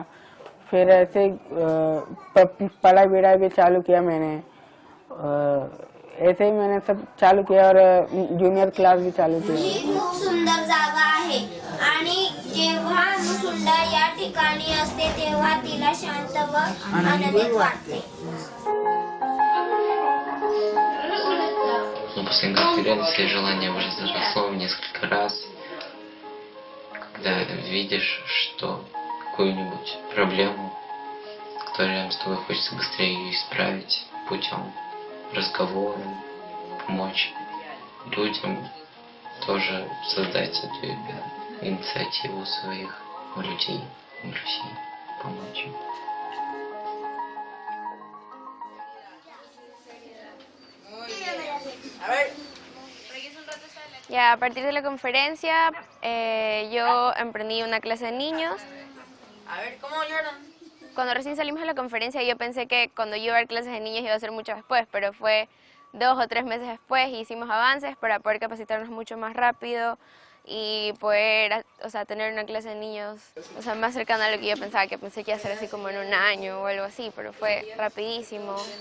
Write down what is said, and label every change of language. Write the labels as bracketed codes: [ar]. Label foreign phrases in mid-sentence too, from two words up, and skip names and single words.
[hi] फिर ऐसे पढ़ाई बिढ़ाई भी चालू किया मैंने, ऐसे ही मैंने सब चालू किया और जूनियर क्लास भी चालू किया। [mr] ही खूप सुंदर जागा आहे आणि जेव्हा सुंदर या ठिकाणी असते तेव्हा तिला शांत व आनंदित वाटते। [ru] После конференции желание уже заросло в несколько раз, когда видишь, что какую-нибудь проблему, которую рядом с тобой хочется быстрее ее исправить путем разговора, помочь людям, тоже создать эту инициативу своих людей в России, помочь им. [es] Ya, a partir de la conferencia yo emprendí una clase de niños. A ver, ¿cómo lloran? Cuando recién salimos de la conferencia yo pensé que cuando yo iba a dar clases de niños iba a ser mucho después, pero fue 2 o 3 meses después y hicimos avances para poder capacitarnos mucho más rápido y poder, o sea, tener una clase de niños, o sea, más cercana a lo que yo pensaba, que pensé que iba a ser así como en 1 año o algo así, pero fue rapidísimo.